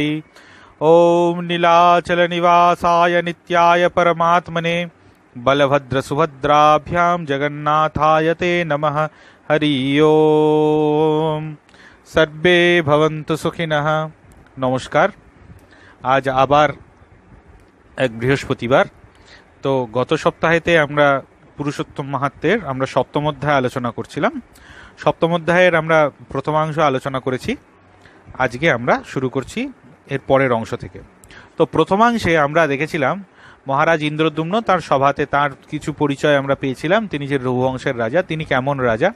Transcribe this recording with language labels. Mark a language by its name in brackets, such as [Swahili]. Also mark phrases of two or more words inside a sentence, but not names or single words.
[Sanskrit] ओम नीलाचल निवासाय नित्याय परमात्मने बलभद्र सुभद्राभ्याम जगन्नाथाय ते नमः। हरि ओम। सर्वे भवन्तु सुखिनः। [Bangla] নমস্কার। আজ আবার এক বৃহস্পতিবার। তো গত সপ্তাহেতে আমরা পুরুষোত্তম মাহাত্ম্যের আমরা সপ্তম অধ্যায় আলোচনা করছিলাম। সপ্তম অধ্যায়ের আমরা প্রথমাংশ আলোচনা করেছি। আজকে আমরা শুরু করছি এর পরের অংশ থেকে। তো প্রথমাংশে আমরা দেখেছিলাম মহারাজ ইন্দ্রদ্যুম্ন তার সভাতে তার কিছু পরিচয় আমরা পেয়েছিলাম। তিনি যে রঘুবংশের রাজা, তিনি কেমন রাজা।